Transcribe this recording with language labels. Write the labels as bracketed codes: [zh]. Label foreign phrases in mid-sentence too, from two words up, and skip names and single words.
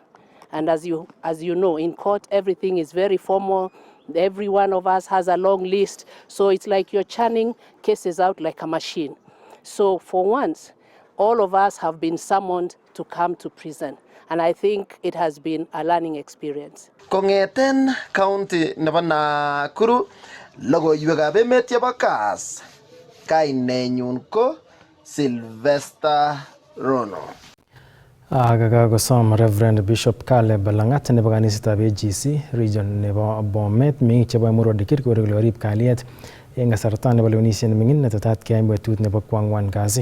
[en] And as you know, in court, everything is very formal. Every one of us has a long list. So it's like you're churning cases out like a machine. So for once, all of us have been summoned to come to prison. And I think it has been a learning experience. [kln] Kongeten county nebo Nakuru, logoiwekab emet chebo Kass. Kainenyun ko Sylvester Rono. Kakakosom Reverend Bishop Caleb Langat nebo kanisetab AGC region nebo Bomet meng'ik chebo Emurua Dikir kore kole korib kalyet eng kasarta nebo lewenisiet neming'in netetat keyai betut nebo kwang'wan kasi.